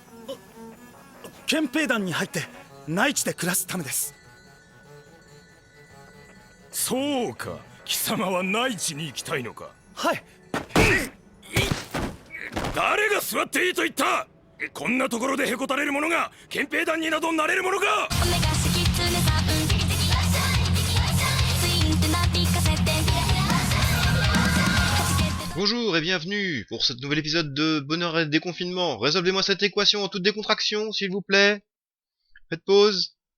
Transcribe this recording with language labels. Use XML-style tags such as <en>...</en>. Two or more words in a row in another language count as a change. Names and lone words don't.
<ja>憲兵団に入って内地で暮らすためです。そうか、貴様は内地に行きたいのか。はい。誰が座っていいと言った。こんなところでへこたれる者が憲兵団になどなれるものか。</ja> <fr>Bonjour et bienvenue pour ce nouvel épisode de Bonheur et Déconfinement. Résolvez-moi cette équation en toute décontraction, s'il vous plaît. Faites pause.</fr>